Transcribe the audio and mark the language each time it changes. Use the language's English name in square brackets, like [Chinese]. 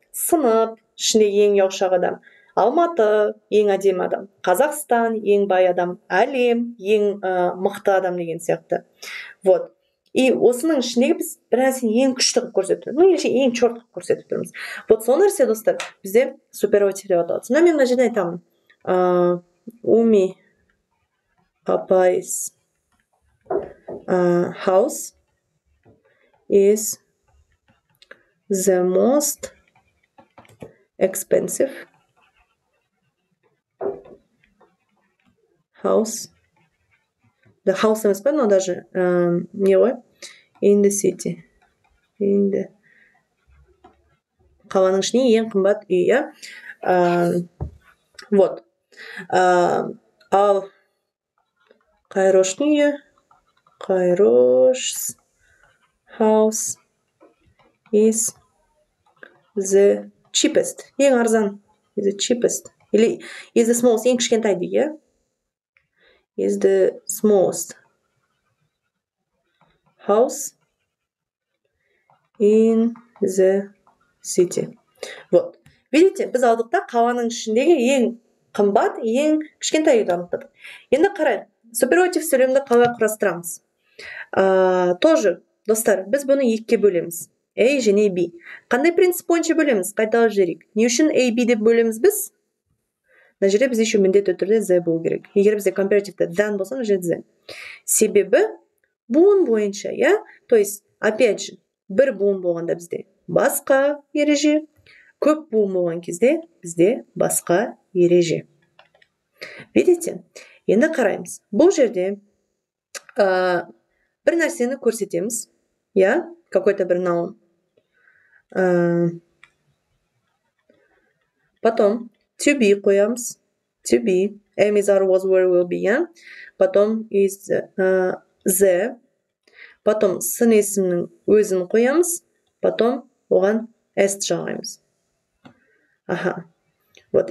[Kazakh] Сынып, ішінде ең ұялшақ адам. Алматы, ең әдемі адам. Қазақстан, ең бай адам. Әлем, ең мықты адам деген сияқты. [Russian] Вот. [Kazakh] И осының ішіндегі біз бір нәрсені ең күшті қылып көрсетіп тұрмыз. [Russian] Ну, или [Kazakh] ең чорт қылып көрсетіп тұрмыз. [Russian] Вот [Kazakh] сол нәрсе, достар, бізде суперлатив деп аталады. Сонда мен мына жерде айтамын. [English] Уми апай's house is the most expensive house. The house [Kazakh] емес па, [Russian] но даже не [Kazakh] ғой? [English] In the city. [Kazakh] Қаланың ішіне ең қымбат үй, я? [Russian] Вот. [Kazakh] Ал Қайроштың үйі. [English] Қайрош house is the cheapest. [Kazakh] Ең арзан. [English] Is the cheapest. [Russian] Или [English] is the smallest. [Kazakh] Ең кішкентай дейді, я? [English] Is the smallest house in the city. [Russian] Вот. Видите, [Kazakh] біз алдық та қаланың ішіндегі ең қымбат, ең кішкентай үйді анықтадық. Енді қарайық, суперлатив сөйлемді қалай құрастырамыз. [Russian] Тоже, [Kazakh] достар, біз бұны екіге бөлеміз. A және B. Қандай принцип бойынша бөлеміз? Қайталап жіберейік. Не үшін A, B деп бөлеміз біз? Мына жерде біз [Russian] еще [Kazakh] міндетті түрде Z болу керек. Егер бізде компаративті than болса, мына жерде Z. Себебі буын бойынша, иә? [Russian] То есть, опять же, [Kazakh] бір буын болғанда бізде басқа ереже, көп буын болған кезде бізде басқа ереже. [Russian] Видите? [Kazakh] Енді қараймыз. Бұл жерде бір нәрсені көрсетеміз, иә? [Russian] Какой-то [Kazakh] бір наун. [Russian] Потом [English] to be [Kazakh] қоямыз. [English] To be. Am, is, are, was, were, will be, [Kazakh] иә? [Russian] Потом [English] is the. [Russian] Потом [Kazakh] сын есімнің өзін қоямыз. [Russian] Потом [Kazakh] оған s жағаймыз. Аха. [Russian] Вот.